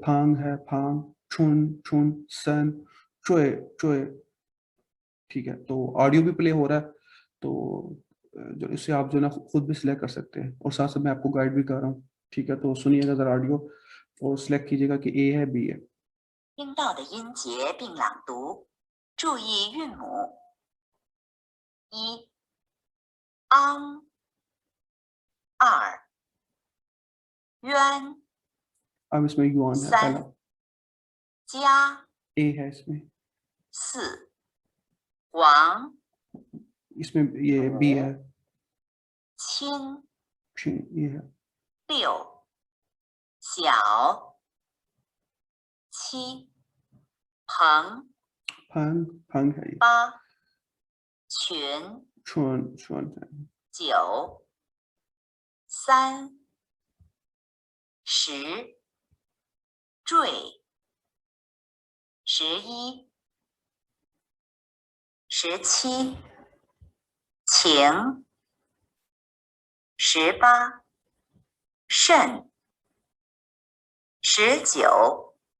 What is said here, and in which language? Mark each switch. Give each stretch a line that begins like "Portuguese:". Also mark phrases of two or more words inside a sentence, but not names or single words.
Hindi: फांग है, फांग। छुन, छुन। सन, चुए, चुए। ठीक है, तो ऑडियो भी प्ले हो रहा है। तो जो इससे आप जो ना खुद भी सिलेक्ट कर सकते हैं, और साथ साथ मैं आपको गाइड भी कर रहा हूँ। ठीक है, तो सुनिएगा जरा ऑडियो और सिलेक्ट कीजिएगा कि ए है, बी है।
Chinese: 听到的音节并朗读，注意韵母。一、昂；二、渊；
Hindi: अब इसमें युआन है पहला,
Chinese: 三、家；
Hindi: ए है इसमें।
Chinese: 四、王；
Hindi: इसमें ये बी है,
Chinese: 亲；
Hindi: ये है।
Chinese: 六、小；七、朋；
Hindi: फंग, फंग है ये।
Chinese: 八、群；
Hindi: छुन, छुन है।
Chinese: 九、三、十、坠；11、17、晴；18、甚；19、